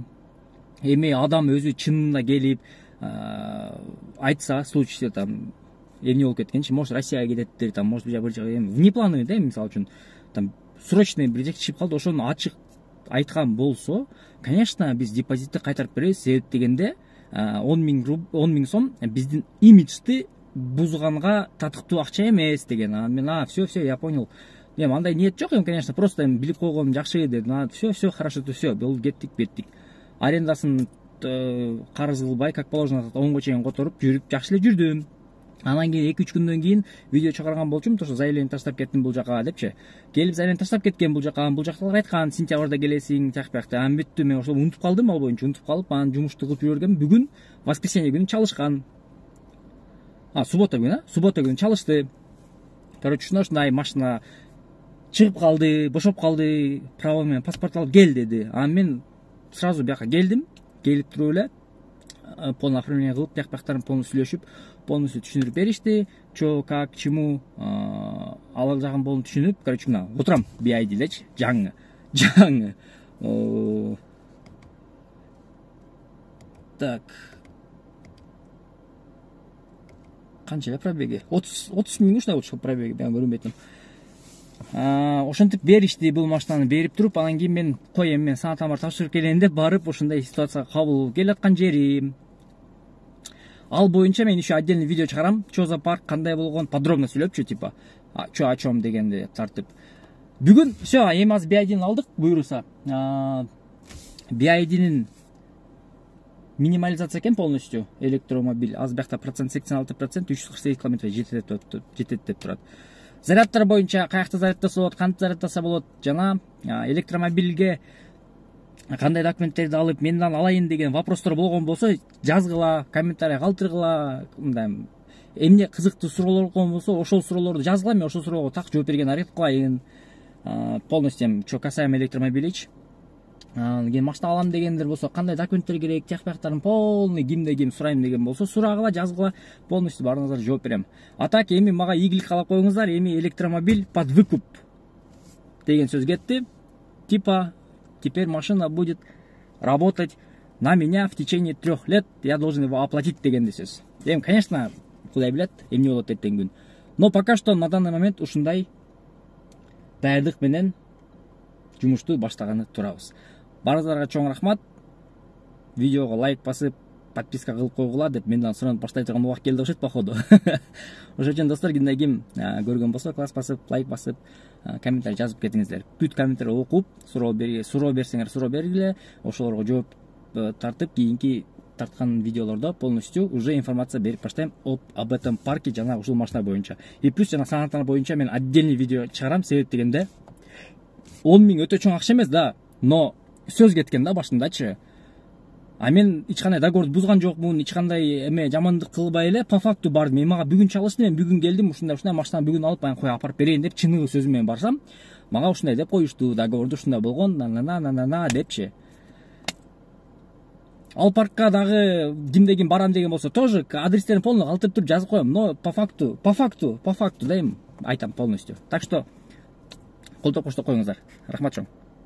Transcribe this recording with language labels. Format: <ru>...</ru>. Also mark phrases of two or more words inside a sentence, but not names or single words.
<ky>Эми адам өзү чынында келип айтса,</ky> <ru>случай там</ru> <ky>эмне болуп кеткенчи, может Россияга кететтир,</ky> <ru>там может</ru> <ky>бир внеплановый да, мисалы үчүн</ky> <ru>там срочный</ru> <ky>бир жеке чыгып калды, ошону ачык айткан болсо, конечно, биз депозитти кайтарып беребиз. Себеп дегенде 10 миң сом биздин имиджди бузганга татыктуу акча эмес деген.</ky> <ru>Мен все, я понял.</ru> <ky>Эми андай ниет жок, конечно, просто билип койгонум жакшы дедим.</ky> <ru>Все, хорошо, все,</ru> <ky>болду, кеттик. Арендасын карыз кылбай,</ky> <ru>как положено,</ru> <ky>10го чейин которуп жүрүп жакшы эле жүрдүм. Анан кийин 2-3 күндөн кийин видео чыгарган болчумун, ошо заявление таштап кеттим бул жака депчи. Келип заявление таштап кеткен бул жактагылар айткан, сентябрда келесиң, тиякпакты. Анан бүттү, мен ошол унутуп калдым, ал боюнча унутуп калып, анан жумушту кылып жүргөн. Бүгүн воскресенье күнү чалышкан. Суббота күнү чалышты. Короче, ушундай машина чыгып калды, бошоп калды, право менен паспорт алып кел деди. Анан мен сразу бияка келдим, келип туруп эле</ky> <ru>полный оформление</ru> <ky>кылып, тиякпактарын полностью сүйлөшүп, полностью түшүндүрүп беришти.</ky> <ru>Чо, как, чему,</ru> <ky>ал жагын болуп түшүнүп, короче, мына отурам BID элечи, жаңы.</ky> <ru>Так.</ru> <ky>Канча эле пробеги? 30 миң ушундай болчу пробеги, мен көрүнбөйтүм. Ошентип беришти бул машинаны, берип туруп, анан кийин мен коем, мен санатама тапшырып келейин деп барып, ошондой ситуацияга кабыл болуп келаткан жерим. Ал боюнча мен</ky> <ru>еще отдельный видео</ru> <ky>чыгарам. Чо зоопарк кандай болгон подробно сүйлөпчү,</ky> <ru>типа чо о чем</ru> <ky>дегенди тартып. Бүгүн все, эми азыр BYD алдык, буюрса. BYD'нин минимализация экен</ky> <ru>полностью электромобиль.</ru> <ky>Аз бакта 86%, 348 км жетет деп турат. Зарядтар боюнча каякта зарядтаса болот, кантип зарядтаса болот, жана электромобилге кандай документтерди алып менден алайын деген вопростор болгон болсо жазгыла, комментарий калтыргыла, мындай эмне кызыктуу суроолор болгон болсо ошол суроолорду жазгыла, мен ошол суроого так жооп берген аракет кылайын.</ky> <ru>Полностью что касаемо электромобилич.</ru> <ky>Ген машина алам дегендер болсо кандай документтер керек, тех бактарын полный кимде ким сурайм деген болсо сурагыла, жазгыла, полностью баарыңыздарга жооп берем. А так эми мага ийгилик каалап коюңуздар, эми электромобиль</ky> <ru>под выкуп</ru> <ky>деген сөз кетти.</ky> <ru>Типа теперь машина будет работать на меня в течение 3 лет, я должен его оплатить</ru> <ky>дегенде сөз. Эми, конечно, кудай билет, эмне болот эртең күн.</ky> <ru>Но пока что на данный момент</ru> <ky>ушундай даярдык менен жумушту баштаганы турабыз. Баарыңыздарга чоң рахмат. Видеого лайк басып, подписка кылып койгула деп менден суранып баштай турган убакыт келди окшойт походу. Ошон үчүн достор, кимде ким көргөн болсо, класс басып, лайк басып, комментарий жазып кетиңиздер. Бүт комментарий окуп, суроо берсеңер суроо бергиле, ошолорго жооп тартып, кийинки тарткан видеолордо</ky> <ru>полностью уже информация</ru> <ky>берип баштайм</ky> <ru>об этом парке</ru> <ky>жана ушул машина боюнча.</ky> <ru>И плюс</ru> <ky>жана санаттар боюнча мен</ky> <ru>отдельный видео</ru> <ky>чыгарам, себеп дегенде 10 000 өтө чоң акча эмес да, но сөз кеткен да башындачы. А мен эч кандай договорду бузган жокмун, эч кандай эме жамандык кылбай эле</ky> <ru>по факту</ru> <ky>бардым. Мен мага бүгүн чалышты, мен бүгүн келдим, ушундай машинаны бүгүн алып кой апарып берейин деп чыныгы сөзүм менен барсам, мага ушундай деп коюшту, договорду ушундай болгон, на депчи. Ал паркка дагы кимде ким барам деген болсо тоже адрестерин полный калтырып туруп жазып коем,</ky> <ru>но по факту</ru> <ky>дейм, айтам полностью.</ky> <ru>Так что</ru> <ky>колдоп коштоп коюңуздар. Рахмат чоң.</ky>